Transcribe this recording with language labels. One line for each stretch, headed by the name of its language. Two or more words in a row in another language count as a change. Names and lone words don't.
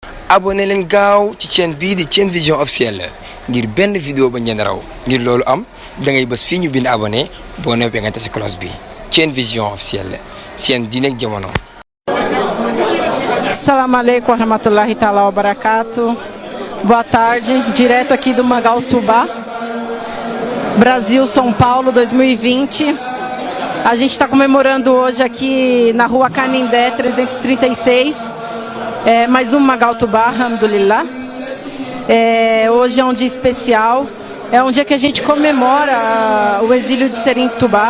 Wolof: abonné leen gaaw ci chaîne bii di Sen Vision officielle ngir benn vidéo ba ngeen raw ngir loolu am da ngay bës fii ñu bind abonné boo noppee nga tasi cloche bi Sen Vision officielle seen diine ak jamono.
Arabic: السلام عليكم ورحمة الله تعالى وبركاته.
Portuguese: Boa tarde, direto aqui do Magautubá, Brasil, São Paulo, 2020. A gente está comemorando hoje aqui na rua Canindé 336, mais um Magautubá, alhamdulillah. Hoje é um dia especial, é um dia que a gente comemora o exílio de Serigne Touba.